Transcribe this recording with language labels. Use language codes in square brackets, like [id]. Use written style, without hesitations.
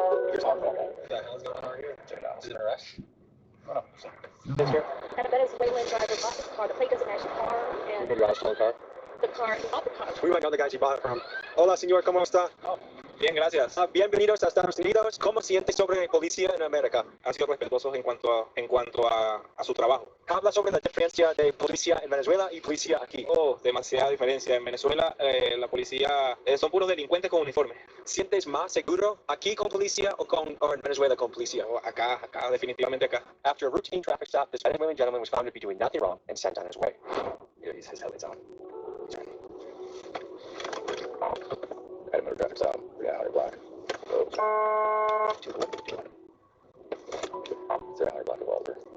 [en] Here's our phone. What the hell's going on here? Check it out. Is it an arrest? Oh, no. And Venezuelan driver bought this car. The plate doesn't match the car, and You drive a stolen car? the car, he bought the car. We might know the guys he bought it from. [es] Hola, señor, ¿cómo está? Bien, gracias. Bienvenidos a Estados Unidos. ¿Cómo siente sobre policía en América? Han sido respetuosos en cuanto a su trabajo. Habla sobre la diferencia de policía en Venezuela y policía aquí. Oh, demasiada diferencia. En Venezuela, la policía son puros delincuentes con uniforme. ¿Sientes más seguro aquí con policía o en Venezuela con policía? Oh, acá, definitivamente acá. [en] After a routine traffic stop, this Venezuelan gentleman was found to be doing nothing wrong and sent on his way. His headlights on. Had him at a traffic stop. Yeah, out block. It's an block of Walter.